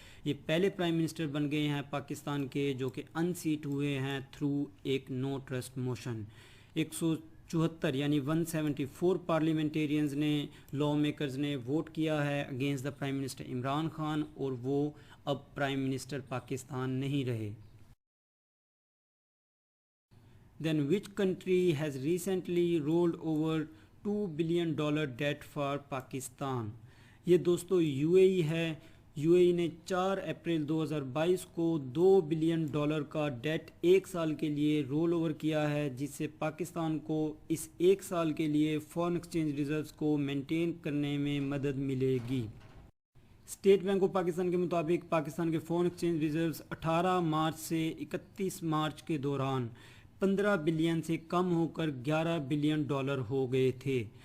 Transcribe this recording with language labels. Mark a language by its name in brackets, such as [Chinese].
[Urdu] یہ پہلے prime minister بن گئے ہیں پاکستان کے جو کہ ان سیٹ ہوئے ہیں تھرو ایک نو ٹرسٹ موشن. 174 یعنی 174 پارلیمنٹیرینز نے لا میکرز نے ووٹ کیا ہے against the prime minister Imran Khan اور وہ اب پرائم منسٹر پاکستان نہیں رہے. [English] Then which country has recently rolled over $2 billion debt for Pakistan؟ [Urdu] یہ دوستو یو اے ای ہے. یو اے ای نے 4 اپریل 2022 کو $2 بلین کا ڈیٹ ایک سال کے لیے رول اوور کیا ہے جس سے پاکستان کو اس ایک سال کے لیے فارن ایکسچینج ریزروز کو مینٹین کرنے میں مدد ملے گی. اسٹیٹ بینک آف پاکستان کے مطابق پاکستان کے فارن ایکسچینج ریزروز 18 مارچ سے 31 مارچ کے دوران 15 بلین سے کم ہو کر $11 بلین ہو گئے تھے.